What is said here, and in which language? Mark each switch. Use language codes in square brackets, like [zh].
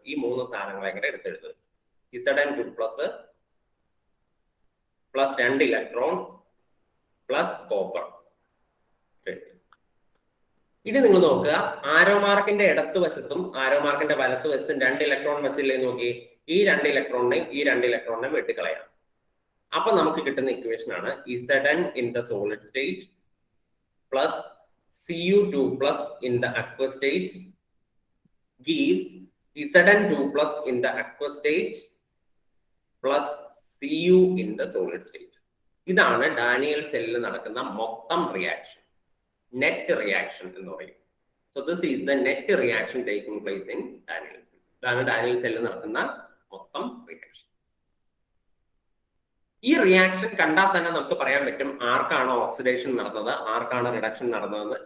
[ml] ഈ 3 സാധനങ്ങളെ കൂടെ എടുത്തെഴുതുക. Zn2+ plus 2 electron plus copper. ഇനി നിങ്ങൾ നോക്കുക, ആരോ മാർക്കിന്റെ ഇടത്തുവശത്തും ആരോ മാർക്കിന്റെ വലത്തുവശത്തും 2 ഇലക്ട്രോൺ വെച്ചില്ലേ നോക്കി. ഈ 2 ഇലക്ട്രോണിനെയും ഈ 2 ഇലക്ട്രോണിനെയും വെട്ടിക്കളയാം. അപ്പൊ നമുക്ക് കിട്ടുന്ന ഇക്വേഷൻ ആണ് [en] Zn in the solid state plus Cu2+ in the aqueous state gives Zn2+ in the aqueous state plus Cu in the solid state. [ml] ഇതാണ് ഡാനിയൽ സെല്ലിൽ നടക്കുന്ന മൊത്തം റിയാക്ഷൻ, നെറ്റ് റിയാക്ഷൻ എന്ന് പറയും. [en] So this is the net reaction taking place in Daniell cell. [ml] ഇതാണ് Daniel സെല്ലിൽ നടക്കുന്ന മൊത്തം റിയാക്ഷൻ. ഈ റിയാക്ഷൻ കണ്ടാൽ തന്നെ നമുക്ക് പറയാൻ പറ്റും ആർക്കാണോ ഓക്സിഡേഷൻ നടന്നത്, ആർക്കാണ് റിഡക്ഷൻ നടന്നതെന്ന്.